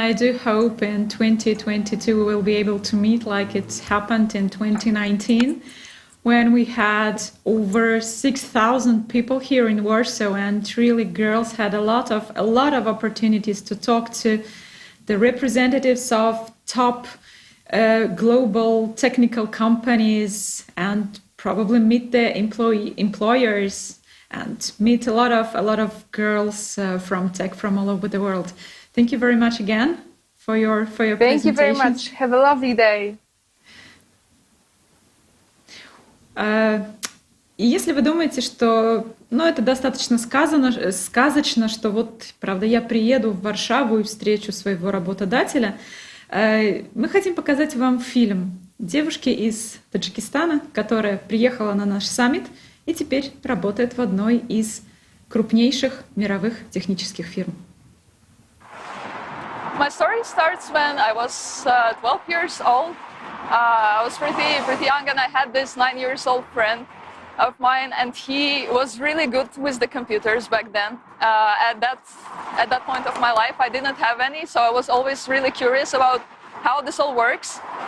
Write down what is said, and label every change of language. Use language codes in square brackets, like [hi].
[en] I do hope in 2022 we will be able to meet like it happened in 2019, when we had over 6,000 people here in Warsaw, and really girls had a lot of opportunities to talk to the representatives of top global technical companies, and probably meet the employers and meet a lot of girls from tech from all over the world. Thank you very much again for your presentation. Thank you very much. Have a lovely day. [ru] И если вы думаете, что это достаточно сказочно, что вот, правда, я приеду в Варшаву и встречу своего работодателя, мы хотим показать вам фильм девушки из Таджикистана, которая приехала на наш саммит и теперь работает в одной из крупнейших мировых технических фирм. [en] My story starts when I was 12 years old. I was pretty young, and I had this 9-year-old friend of mine, and he was really good with the computers back then. At that point of my life, I didn't have any, so I was always really curious about how this all works.